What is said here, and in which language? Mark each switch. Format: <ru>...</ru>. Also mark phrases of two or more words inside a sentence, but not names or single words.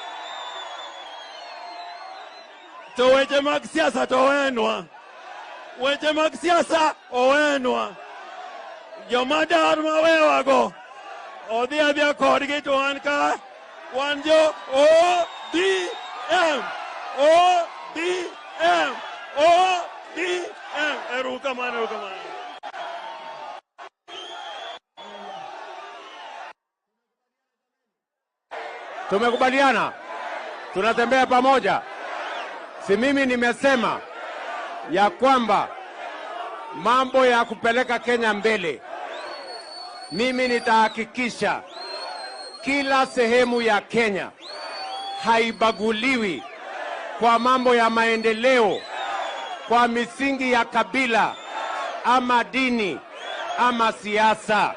<luo>To weche mag siasa to wenwa. Weche mag siasa owenwa. Jomadar mawewago. Odhi adhia kodgi to an ka. Wan jo ODM. Erukamano.</luo> <sw>Tumekubaliana, tunatembea pamoja. Si mimi nimesema ya kwamba mambo ya kupeleka Kenya mbele, mimi nitahakikisha kila sehemu ya Kenya haibaguliwi kwa mambo ya maendeleo, kwa misingi ya kabila ama dini ama siasa.</sw>